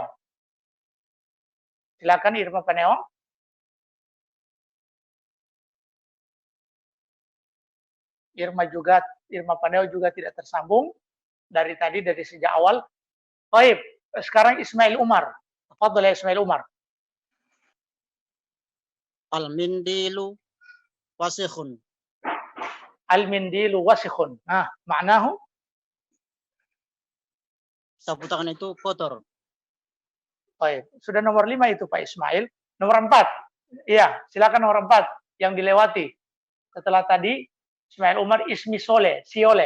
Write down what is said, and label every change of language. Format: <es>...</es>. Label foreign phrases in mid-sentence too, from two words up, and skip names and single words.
<id>Silakan Irma Paneo. Irma Paneo juga tidak tersambung dari sejak awal. Baik, sekarang Ismail Umar.</id> <ar>تفضل يا Ismail Umar. المنديل وسخ. المنديل وسخ.</ar> <id>Nah, maknahu? Sapu tangan itu kotor. Baik, sudah nomor 5 itu Pak Ismail. Nomor 4. Iya, silakan nomor 4 yang dilewati. Setelah tadi Ismail Umar ismi siole.</id>